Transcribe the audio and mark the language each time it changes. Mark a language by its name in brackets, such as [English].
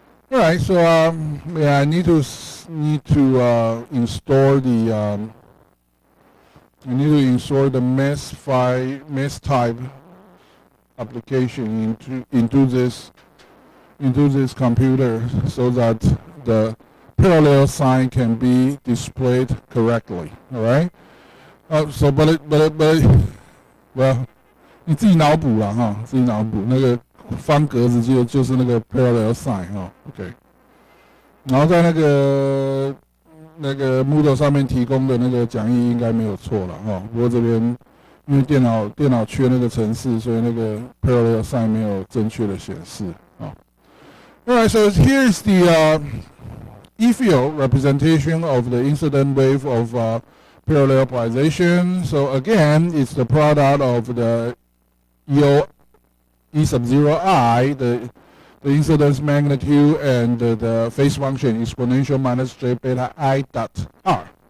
[English] All right, so yeah, I need to install the mesh type application into this computer so that the parallel sign can be displayed correctly. All right. Well. [Chinese] 你自己脑补啦哈，自己脑补那个方格子就是那个 parallel sign ，OK。然后在那个 Moodle 上面提供的那个讲义应该没有错了哈。不过这边因为电脑缺那个程式，所以那个 parallel sign 没有正确的显示啊。 [English] Alright, so here is the E field representation of the incident wave of parallel polarization. So again, it's the product of the E sub 0 I, the incidence magnitude, and the phase function exponential minus j beta I dot r.